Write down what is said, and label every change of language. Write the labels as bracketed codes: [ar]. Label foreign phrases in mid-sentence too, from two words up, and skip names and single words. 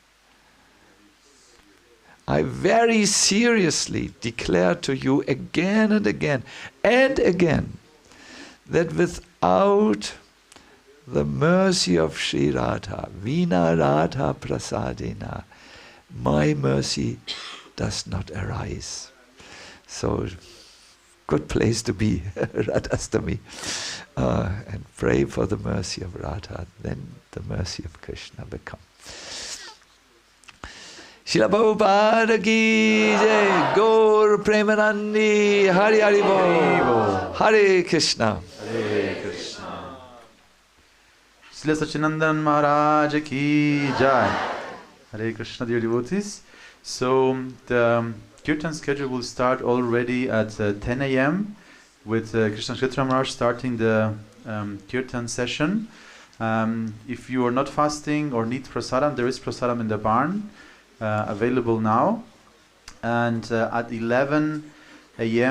[en] I very seriously declare to you again and again that without the mercy of Sri Radha, [sa] विना राधा प्रसादेन, [en] my mercy does not arise. So, good place to be, Radhastami, and pray for the mercy of Radha, then the mercy of Krishna will come. [bn] শ্রীল প্রভুপাদ কি জয়, গৌর প্রেমানন্দে, হরি হরি বোল, হরে কৃষ্ণ. হরে কৃষ্ণ. শ্রীল শচীনন্দন মহারাজ কি জয়. [en] Hare Krishna, dear devotees. So the Kirtan schedule will start already at 10 a.m. with Krishna Ksetra Maharaj starting the Kirtan session. If you are not fasting or need prasadam, there is prasadam in the barn. Available now, and at 11 a.m.